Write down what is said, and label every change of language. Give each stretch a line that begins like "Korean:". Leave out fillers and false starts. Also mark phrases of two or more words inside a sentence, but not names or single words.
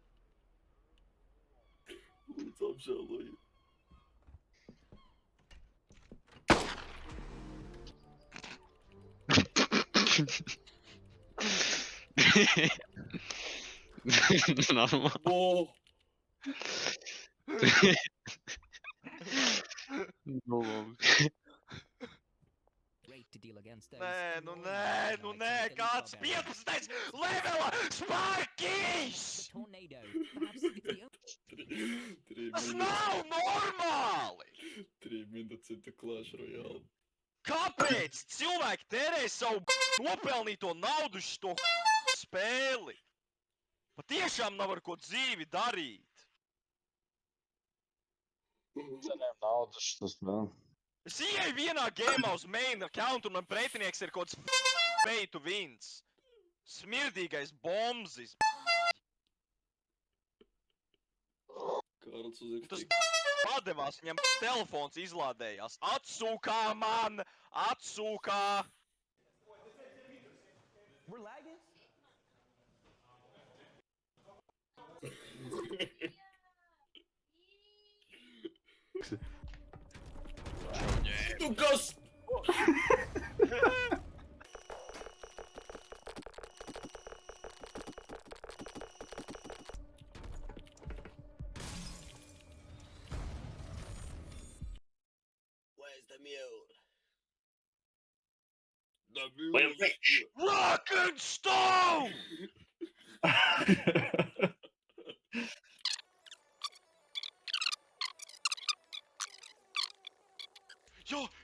Latvian: Lūdzu, apžēlojiet. Normāli.
English: Oh! Great to deal against those.
Latvian: Nē, nu nē, kāds 15. levela spēkīs!
English: Tornado. Perhaps it's the only...
Latvian: Tas nav normāli! 3 minūtes ir Clash Royale. Kāpēc cilvēki tērē savu nopelnīto naudu uz to spēli? Patiešām nav ar ko dzīvi darīt. Cenēm naudas tas vēl. Es ieeju vienā gameā uz
English: main account
Latvian: un man pretinieks ir kaut kāds
English: pay to wins.
Latvian: Smirdīgais bombzis. Kārls Tas uzrakstīja. padevās, viņam telefons izlādējās. Atsūkā man! Atsūkā!
English: We're lagging?
Latvian: Nu kas?
English: Where's the mule? The mule is here. Rock and stone!
Latvian: Jo!